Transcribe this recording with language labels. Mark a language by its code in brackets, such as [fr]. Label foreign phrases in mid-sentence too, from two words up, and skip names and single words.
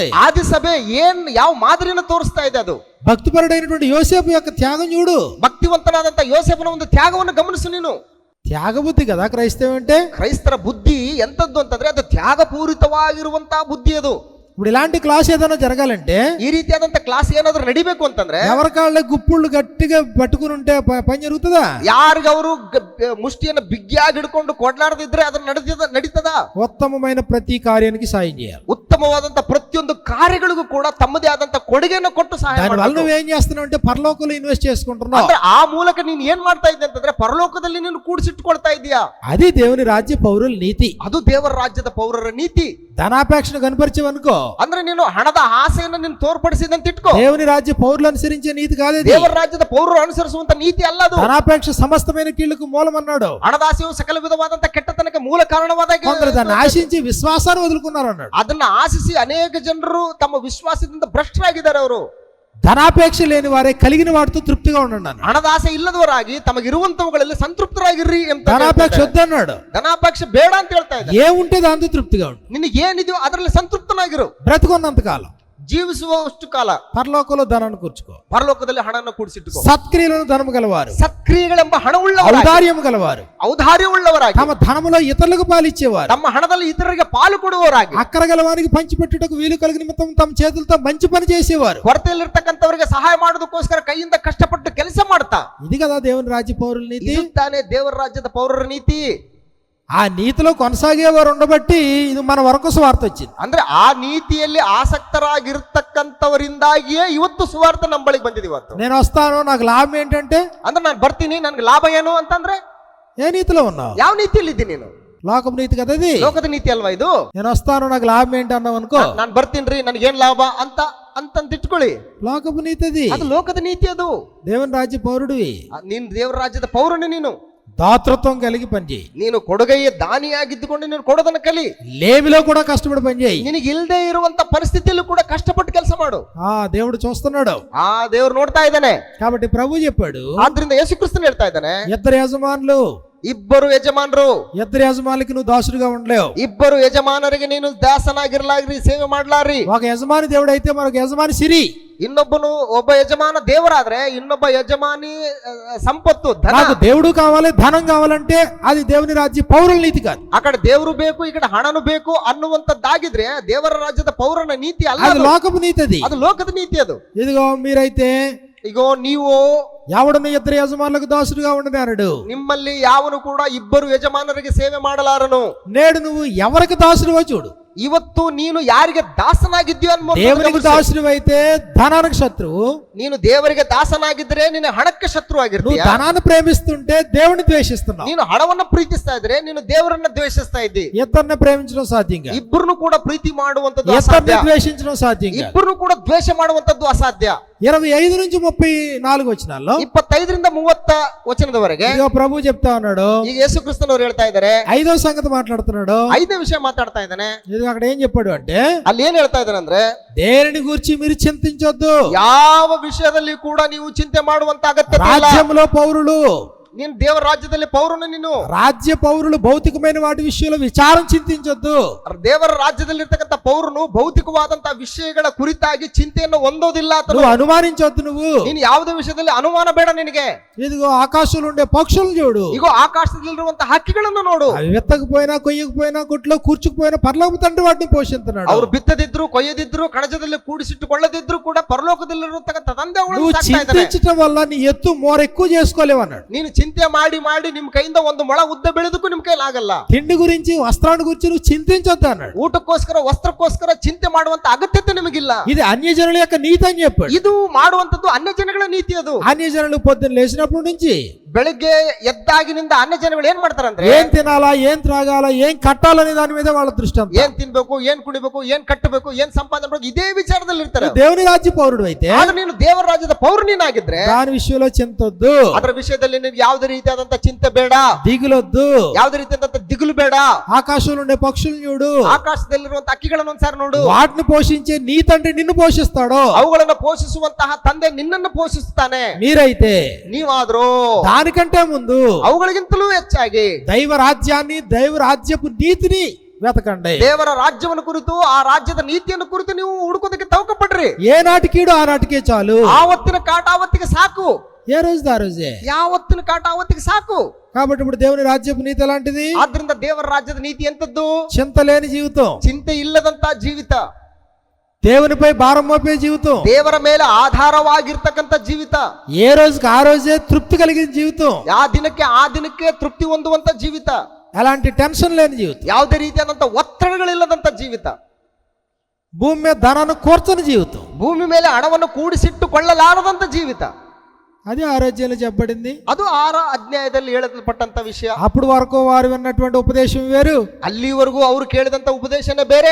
[kn] ಆದಿ ಸಭೆ ಯಾವ ಮಾದರಿಯನ್ನು ತೋರಿಸ್ತಾ ಇದೆ? ಅದು [te] భక్తిపరుడైనటువంటి యోసేపు యొక్క త్యాగం చూడు. [kn] ಭಕ್ತಿವಂತನಾದಂತ ಯೋಸೇಫನ ಒಂದು ತ್ಯಾಗವನ್ನು ಗಮನಿಸು ನೀನು. [te] త్యాగ బుద్ధి కదా క్రైస్తవం అంటే. [kn] ಕ್ರೈಸ್ತರ ಬುದ್ಧಿ ಎಂತದ್ದು ಅಂತಂದ್ರೆ ಅದು ತ್ಯಾಗಪೂರಿತವಾಗಿರುವಂತಹ ಬುದ್ಧಿ. ಅದು [te] ఇప్పుడు ఇలాంటి క్లాస్ ఏదైనా జరగాలంటే [kn] ಈ ರೀತಿಯಾದಂತ ಕ್ಲಾಸ್ ಏನಾದ್ರೂ ನಡಿಬೇಕು ಅಂತಂದ್ರೆ [te] ఎవరి కాళ్ళ గుప్పుళ్ళు గట్టిగా పట్టుకుని ఉంటే పని జరుగుతుందా? [kn] ಯಾರಿಗವರು ಮುಷ್ಟಿಯನ್ನು ಬಿಗಿಯಾಗಿ ಹಿಡ್ಕೊಂಡು ಕೊಡ್ಲಾರ್ದಿದ್ರೆ ಅದನ್ನ ನಡೀತದ? [te] ఉత్తమమైన ప్రతి కార్యానికి సాయం చేయాలి. [kn] ಉತ್ತಮವಾದಂತ ಪ್ರತಿಯೊಂದು ಕಾರ್ಯಗಳಿಗೂ ಕೂಡ ತಮ್ಮದೇ ಆದಂತ ಕೊಡುಗೆಯನ್ನು ಕೊಟ್ಟು ಸಹಾಯ [te] దానివల్ల [kn] ಮಾಡಬೇಕು. [te] నువ్వేం చేస్తున్నావు అంటే పరలోకంలో ఇన్వెస్ట్ చేసుకుంటున్నావు. [kn] ಅಂದ್ರೆ ఆ ಮೂಲಕ ನೀನ್ ಏನ್ ಮಾಡ್ತಾ ಇದ್ದೆ ಅಂತಂದ್ರೆ ಪರಲೋಕದಲ್ಲಿ ನೀನು ಕೂಡಿಸಿಟ್ಕೊಳ್ತಾ ಇದೀಯಾ. [te] అది దేవుని రాజ్య పౌరుల నీతి. [kn] ಅದು ದೇವರ ರಾಜ್ಯದ ಪೌರರ ನೀತಿ. [te] ధనాపేక్షను కనపరిచేవనుకో, [kn] ಅಂದ್ರೆ ನೀನು ಹಣದ ಆಸೆಯನ್ನು ನೀನು ತೋರ್ಪಡಿಸಿದಂತ ಇಟ್ಕೋ. [te] దేవుని రాజ్య పౌరులు అనుసరించే నీతి కాదు ఇది. [kn] ದೇವರ ರಾಜ್ಯದ ಪೌರರು ಅನುಸರಿಸುವಂತ ನೀತಿ ಅಲ್ಲ ಅದು. [te] ధనాపేక్ష సమస్తమైన కీళ్లకు మూలం అన్నాడు. [kn] ಹಣದಾಸೆಯು ಸಕಲ ವಿಧವಾದಂತ ಕೆಟ್ಟತನಕ್ಕೆ ಮೂಲ ಕಾರಣವಾದ [te] కొందరు దాన్ని ఆశించి విశ్వాసాన్ని వదులుకున్నారు అన్నాడు. [kn] ಅದನ್ನ ಆಶಿಸಿ ಅನೇಕ ಜನರು ತಮ್ಮ ವಿಶ್ವಾಸದಿಂದ ಭ್ರಷ್ಟರಾಗಿದ್ದಾರೆ. ಅವರು [te] ధనాపేక్ష లేని వారే కలిగిన వాటితో తృప్తిగా ఉండండి అన్నాడు. [kn] ಹಣದಾಸೆ ಇಲ್ಲದವರಾಗಿ ತಮಗಿರುವಂತವುಗಳಲ್ಲಿ ಸಂತೃಪ್ತರಾಗಿರ್ರಿ ಅಂತ. [te] ధనాపేక్ష వద్దన్నాడు. [kn] ಧನಾಪೇಕ್ಷೆ ಬೇಡ ಅಂತ ಹೇಳ್ತಾ ಇದ್ದಾರೆ. [te] ఏముంటే దాంతో తృప్తిగా ఉండు. [kn] ನಿನಗೆ ಏನಿದೆಯೋ ಅದರಲ್ಲಿ ಸಂತೃಪ್ತನಾಗಿರು. [te] బ్రతుకున్నంత కాలం [kn] ಜೀವಿಸುವಷ್ಟು ಕಾಲ [te] పరలోకంలో ధనాన్ని కూర్చుకో. [kn] ಪರಲೋಕದಲ್ಲಿ ಹಣವನ್ನು ಕೂಡಿಸಿಟ್ಟುಕೋ. [te] సత్క్రియలను ధనము గలవారు, [kn] ಸತ್ಕ್ರಿಯೆಗಳೆಂಬ ಹಣವುಳ್ಳವರಾಗಿ, [te] ఔదార్యము గలవారు, [kn] ಔದಾರ್ಯವುಳ್ಳವರಾಗಿ, [te] తమ ధనములో ఇతరులకు పాలిచ్చేవారు, [kn] ತಮ್ಮ ಹಣದಲ್ಲಿ ಇತರರಿಗೆ ಪಾಲು ಕೊಡುವವರಾಗಿ, [te] అక్కర గలవానికి పంచిపెట్టుటకు వీలు కలిగిన నిమిత్తం తమ చేతులతో మంచి పని చేసేవారు. [kn] ಕೊರತೆಯಲ್ಲಿರ್ತಕ್ಕಂಥವರಿಗೆ ಸಹಾಯ ಮಾಡೋದಕ್ಕೋಸ್ಕರ ಕೈಯಿಂದ ಕಷ್ಟಪಟ್ಟು ಕೆಲಸ ಮಾಡ್ತಾ. [te] ఇది కదా దేవుని రాజ్య పౌరుల నీతి. [kn] ಇದು ತಾನೇ ದೇವರ ರಾಜ್ಯದ ಪೌರರ ನೀತಿ. [te] ఆ నీతిలో కొనసాగేవారు ఉండబట్టి ఇది మన వరకు సువార్త వచ్చింది. [kn] ಅಂದ್ರೆ ಆ ನೀತಿಯಲ್ಲಿ ಆಸಕ್ತರಾಗಿರ್ತಕ್ಕಂಥವರಿಂದಾಗಿಯೇ ಇವತ್ತು ಸುವಾರ್ತೆ ನಮ್ಮ ಬಳಿಗೆ ಬಂದಿದೆ. ಇವತ್ತು [te] నేను వస్తాను, నాకు లాభం ఏంటంటే, [kn] ಅಂದ್ರೆ ನಾನು ಬರ್ತೀನಿ, ನನ್ಗೆ ಲಾಭ ಏನು ಅಂತಂದ್ರೆ, [te] ఏ నీతిలో ఉన్నావు? [kn] ಯಾವ ನೀತಿಯಲ್ಲಿ ಇದ್ದೀನಿ ನೀನು? [te] లోకం నీతి కదా ఇది. [kn] ಲೋಕದ ನೀತಿ ಅಲ್ವಾ ಇದು? [te] నేను వస్తాను, నాకు లాభం ఏంటి అన్నావు అనుకో, [kn] ನಾನು ಬರ್ತೀನಿ, ನನ್ಗೇನ್ ಲಾಭ ಅಂತ ಇಟ್ಕೊಳ್ಳಿ. [te] లోకపు నీతి అది. [kn] ಅದು ಲೋಕದ ನೀತಿ. ಅದು [te] దేవుని రాజ్య పౌరుడివి. [kn] ನೀನು ದೇವರ ರಾಜ್ಯದ ಪೌರನೇ. ನೀನು [te] దాతృత్వం కలిగి పనిచేయి. [kn] ನೀನು ಕೊಡುಗೆಯ ದಾನಿಯಾಗಿದ್ದುಕೊಂಡು ನೀನು ಕೊಡೋದನ್ನ ಕಲಿ. [te] లేమిలో కూడా కష్టపడి పనిచేయి. [kn] ನಿನಗೆ ಇಲ್ಲದೆ ಇರುವಂತ ಪರಿಸ್ಥಿತಿಯಲ್ಲೂ ಕೂಡ ಕಷ್ಟಪಟ್ಟು ಕೆಲಸ ಮಾಡು. [te] దేవుడు చూస్తున్నాడు. [kn] ಆ ದೇವ್ರು ನೋಡ್ತಾ ಇದ್ದಾನೆ. [te] కాబట్టి ప్రభు చెప్పాడు, [kn] ಆದ್ರಿಂದ ಯೇಸು ಕ್ರಿಸ್ತನು ಹೇಳ್ತಾ ಇದ್ದಾನೆ, [te] ఇద్దరు యజమానులు, [kn] ಇಬ್ಬರು ಯಜಮಾನರು, [te] ఇద్దరు యజమానులకి నువ్వు దాసుడుగా ఉండలేవు. [kn] ಇಬ್ಬರು ಯಜಮಾನರಿಗೆ ನೀನು ದಾಸನಾಗಿರ್ಲಾಗ್ರಿ, ಸೇವೆ ಮಾಡ್ಲಾರಿ. [te] ఒక యజమాని దేవుడు అయితే మరొక యజమాని సిరి. [kn] ಒಬ್ಬ ಯಜಮಾನ ದೇವರಾದ್ರೆ ಇನ್ನೊಬ್ಬ ಯಜಮಾನಿ ಸಂಪತ್ತು, ಧನ. [te] నాకు దేవుడు కావాలి, ధనం కావాలంటే అది దేవుని రాజ్య పౌరుల నీతి కాదు. [kn] ಆ ಕಡೆ ದೇವರು ಬೇಕು, ಈ ಕಡೆ ಹಣನು ಬೇಕು ಅನ್ನುವಂತದ್ದಾಗಿದ್ರೆ ದೇವರ ರಾಜ್ಯದ ಪೌರನ ನೀತಿ ಅಲ್ಲ. [te] అది లోకపు నీతి. అది [kn] ಅದು ಲೋಕದ ನೀತಿ. ಅದು [te] ఇదిగో మీరైతే [kn] ಈಗ ನೀವು [te] ఎవడను ఇద్దరు యజమానులకు దాసుడుగా ఉండనాడు. [kn] ನಿಮ್ಮಲ್ಲಿ ಯಾವನು ಕೂಡ ಇಬ್ಬರು ಯಜಮಾನರಿಗೆ ಸೇವೆ ಮಾಡಲಾರನು. [te] నేడు నువ్వు ఎవరికి దాసుడువో చూడు. [kn] ಇವತ್ತು ನೀನು ಯಾರಿಗೆ ದಾಸನಾಗಿದ್ಯೋ ಅನ್ನೋ, [te] దేవునికి దాసుడు అయితే ధనానికి శత్రువు. [kn] ನೀನು ದೇವರಿಗೆ ದಾಸನಾಗಿದ್ರೆ ನೀನು ಹಣಕ್ಕೆ ಶತ್ರು [te] నువ్వు [kn] ಆಗಿರ್ತೀಯ. [te] ధనాన్ని ప్రేమిస్తుంటే దేవుని ద్వేషిస్తున్నావు. [kn] ನೀನು ಹಣವನ್ನ ಪ್ರೀತಿಸ್ತಾ ಇದ್ರೆ ನೀನು ದೇವರನ್ನ ದ್ವೇಷಿಸ್ತಾ ಇದ್ದಿ. [te] ఇద్దరిని ప్రేమించడం సాధ్యంగా, [kn] ಇಬ್ಬರನ್ನು ಕೂಡ ಪ್ರೀತಿ ಮಾಡುವಂತದ್ದು [te] ఇద్దరిని [kn] ಅಸಾಧ್ಯ. [te] ద్వేషించడం సాధ్యంగా. [kn] ಇಬ್ಬರನ್ನು ಕೂಡ ದ್ವೇಷ ಮಾಡುವಂತದ್ದು ಅಸಾಧ್ಯ. [te] 25 నుంచి 34 వచనాల్లో [kn] 25ರಿಂದ 30 ವಚನದವರೆಗೆ [te] ఇదిగో ప్రభు చెప్తా ఉన్నాడు. [kn] ಈಗ ಯೇಸು ಕ್ರಿಸ್ತನವರು ಹೇಳ್ತಾ ಇದ್ದಾರೆ. [te] 5వ సంగతి మాట్లాడుతున్నాడు. [kn] 5ನೇ ವಿಷಯ ಮಾತಾಡ್ತಾ ಇದ್ದಾನೆ. [te] ఇది అక్కడ ఏం చెప్పాడు అంటే, [kn] ಅಲ್ಲಿ ಏನ್ ಹೇಳ್ತಾ ಇದ್ದಾನೆ ಅಂದ್ರೆ, [te] దేనిని గురించి మీరు చింతించొద్దు. [kn] ಯಾವ ವಿಷಯದಲ್ಲಿ ಕೂಡ ನೀವು ಚಿಂತೆ ಮಾಡುವಂತ ಅಗತ್ಯತೆ ಇಲ್ಲ. [te] రాజ్యంలో పౌరులు, [kn] ನೀನು ದೇವರ ರಾಜ್ಯದಲ್ಲಿ ಪೌರನು. ನೀನು [te] రాజ్య పౌరులు భౌతికమైన వాటి విషయంలో విచారం చింతించొద్దు. [kn] ದೇವರ ರಾಜ್ಯದಲ್ಲಿ ಇರ್ತಕ್ಕಂಥ ಪೌರನು ಭೌತಿಕವಾದಂತಹ ವಿಷಯಗಳ ಕುರಿತಾಗಿ ಚಿಂತೆಯನ್ನು ಹೊಂದೋದಿಲ್ಲ. [te] నువ్వు అనుమానించొద్దు. నువ్వు [kn] ನೀನು ಯಾವುದೇ ವಿಷಯದಲ್ಲಿ ಅನುಮಾನ ಬೇಡ ನಿನಗೆ. [te] ఇదిగో ఆకాశంలో ఉండే పక్షులను చూడు. [kn] ಈಗ ಆಕಾಶದಲ್ಲಿರುವಂತಹ ಹಕ್ಕಿಗಳನ್ನು ನೋಡು. [te] అవి విత్తకపోయినా, కొయ్యకపోయినా, గుట్లో కూర్చుకుపోయినా పరలోక తండ్రి వాటిని పోషిస్తున్నాడు. [kn] ಅವರು ಬಿತ್ತದಿದ್ರು, ಕೊಯ್ಯದಿದ್ರು, ಕಣಜದಲ್ಲಿ ಕೂಡಿಸಿಟ್ಟುಕೊಳ್ಳದಿದ್ರು ಕೂಡ ಪರಲೋಕದಲ್ಲಿರುವಂತಹ ತಂದೆ [te] నువ్వు [kn] ಅವಳನ್ನು ಸಾಕ್ತಾ ಇದ್ದಾನೆ. [te] చింతించడం వల్ల నీ ఎత్తు మోర ఎక్కువ చేసుకోలేవు అన్నాడు. [kn] ನೀನು ಚಿಂತೆ ಮಾಡಿ ಮಾಡಿ ನಿಮ್ ಕೈಯಿಂದ ಒಂದು ಮೊಳ ಉದ್ದ ಬೆಳೆದಕ್ಕೂ ನಿಮ್ ಕೈಲಾಗಲ್ಲ. [te] తిండి గురించి, వస్త్రాన్ని గురించి నువ్వు చింతించొద్దు అన్నాడు. [kn] ಊಟಕ್ಕೋಸ್ಕರ, ವಸ್ತ್ರಕ್ಕೋಸ್ಕರ ಚಿಂತೆ ಮಾಡುವಂತ ಅಗತ್ಯತೆ ನಿಮಗಿಲ್ಲ. [te] ఇది అన్యజనుల యొక్క నీతి అని చెప్పాడు. [kn] ಇದು ಮಾಡುವಂತದ್ದು ಅನ್ಯ ಜನಗಳ ನೀತಿ. ಅದು [te] అన్యజనులు పొద్దున్న లేచినప్పటి నుంచి [kn] ಬೆಳಿಗ್ಗೆ ಎದ್ದಾಗಿನಿಂದ ಅನ್ಯ ಜನಗಳು ಏನ್ ಮಾಡ್ತಾರಂದ್ರೆ, [te] ఏం తినాలా, ఏం త్రాగాలా, ఏం కట్టాలనే దాని మీద వాళ్ళ దృష్టి అంతా. [kn] ಏನ್ ತಿನ್ಬೇಕು, ಏನ್ ಕುಡಿಬೇಕು, ಏನ್ ಕಟ್ಟಬೇಕು, ಏನ್ ಸಂಪಾದನೆ ಮಾಡಬೇಕು, ಇದೇ ವಿಚಾರದಲ್ಲಿ ಇರ್ತಾರೆ. [te] దేవుని రాజ్య పౌరుడు అయితే [kn] ಆದ್ರೆ ನೀನು ದೇವರ ರಾಜ್ಯದ ಪೌರನಿನಾಗಿದ್ರೆ [te] దాని విషయంలో చింతొద్దు. [kn] ಅದರ ವಿಷಯದಲ್ಲಿ ನಿನ್ಗೆ ಯಾವುದೇ ರೀತಿಯಾದಂತ ಚಿಂತೆ ಬೇಡ, [te] దిగులొద్దు. [kn] ಯಾವುದೇ ರೀತಿಯಾದಂತ ದಿಗುಲು ಬೇಡ. [te] ఆకాశంలో ఉండే పక్షులను చూడు. [kn] ಆಕಾಶದಲ್ಲಿರುವಂತ ಅಕ್ಕಿಗಳನ್ನು ಒಂದ್ಸಾರಿ ನೋಡು. [te] వాటిని పోషించే నీ తండ్రి నిన్ను పోషిస్తాడు. [kn] ಅವುಗಳನ್ನ ಪೋಷಿಸುವಂತಹ ತಂದೆ ನಿನ್ನನ್ನು ಪೋಷಿಸುತ್ತಾನೆ. [te] మీరైతే [kn] ನೀವಾದ್ರೂ [te] దానికంటే ముందు [kn] ಅವುಗಳಿಗಿಂತಲೂ ಹೆಚ್ಚಾಗಿ [te] దైవ రాజ్యాన్ని, దైవ రాజ్యపు నీతిని వెతకండి. [kn] ದೇವರ ರಾಜ್ಯವನ್ನು ಕುರಿತು, ಆ ರಾಜ್ಯದ ನೀತಿಯನ್ನು ಕುರಿತು ನೀವು ಹುಡುಕೋದಕ್ಕೆ ತವಕ ಪಡ್ರಿ. [te] ఏనాటికీడు ఆనాటికే చాలు. [kn] ಆವತ್ತಿನ ಕಾಟ ಆವತ್ತಿಗೆ ಸಾಕು. [te] ఏ రోజు ఆ రోజే. [kn] ಯಾವತ್ತಿನ ಕಾಟ ಆವತ್ತಿಗೆ ಸಾಕು. [te] కాబట్టి ఇప్పుడు దేవుని రాజ్యపు నీతి ఎలాంటిది? [kn] ಆದ್ರಿಂದ ದೇವರ ರಾಜ್ಯದ ನೀತಿ ಎಂತದ್ದು? [te] చింత లేని జీవితం, [kn] ಚಿಂತೆ ಇಲ್ಲದಂತ ಜೀವಿತ. [te] దేవునిపై భారం మోపే జీవితం, [kn] ದೇವರ ಮೇಲೆ ಆಧಾರವಾಗಿರ್ತಕ್ಕಂಥ ಜೀವಿತ, [te] ఏ రోజుకి ఆ రోజే తృప్తి కలిగిన జీవితం, [kn] ಆ ದಿನಕ್ಕೆ ತೃಪ್ತಿ ಹೊಂದುವಂತ ಜೀವಿತ, [te] ఎలాంటి టెన్షన్ లేని జీవితం, [kn] ಯಾವುದೇ ರೀತಿಯಾದಂತ ಒತ್ತಡಗಳಿಲ್ಲದಂತ ಜೀವಿತ, [te] భూమి మీద ధనాన్ని కూర్చొని జీవితం, [kn] ಭೂಮಿ ಮೇಲೆ ಹಣವನ್ನು ಕೂಡಿಸಿಟ್ಟುಕೊಳ್ಳಲಾರದಂತ ಜೀವಿತ. [te] అది ఆరోగ్యంలో చెప్పబడింది. [kn] ಅದು 6ರ ಅಧ್ಯಾಯದಲ್ಲಿ ಹೇಳಲ್ಪಟ್ಟಂತ ವಿಷಯ. [te] అప్పుడు వరకు వారు విన్నటువంటి ఉపదేశం వేరు, [kn] ಅಲ್ಲಿವರೆಗೂ ಅವರು ಕೇಳಿದಂತ ಉಪದೇಶನೇ ಬೇರೆ.